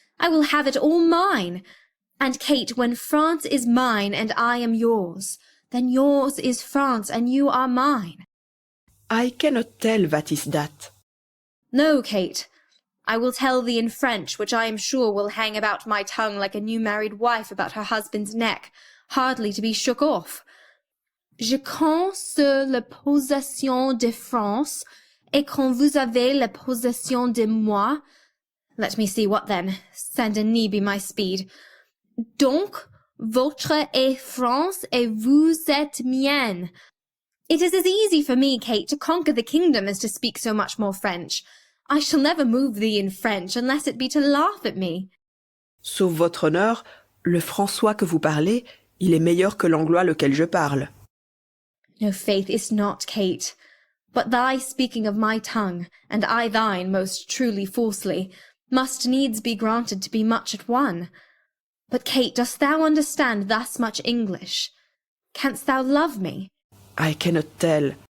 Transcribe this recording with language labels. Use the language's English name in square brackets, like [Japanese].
[English] I will have it all mine. And, Kate, when France is mine and I am yours, then yours is France and you are mine. I cannot tell what is that. No, Kate. I will tell thee in French, which I am sure will hang about my tongue like a new married wife about her husband's neck, hardly to be shook off. [French] Je compte sur la possession de France, et quand vous avez la possession de moi. Let me see, what then? Saint-Denis be my speed. Donc, votre est France, et vous êtes mienne. [English] It is as easy for me, Kate, to conquer the kingdom as to speak so much more French. I shall never move thee in French, unless it be to laugh at me. [French] Sauf votre honneur, le François que vous parlez, il est meilleur que l'anglois lequel je parle. [English] No, faith is not, Kate. But thy speaking of my tongue, and I thine most truly falsely, must needs be granted to be much at one. But, Kate, dost thou understand thus much English? Canst thou love me? I cannot tell.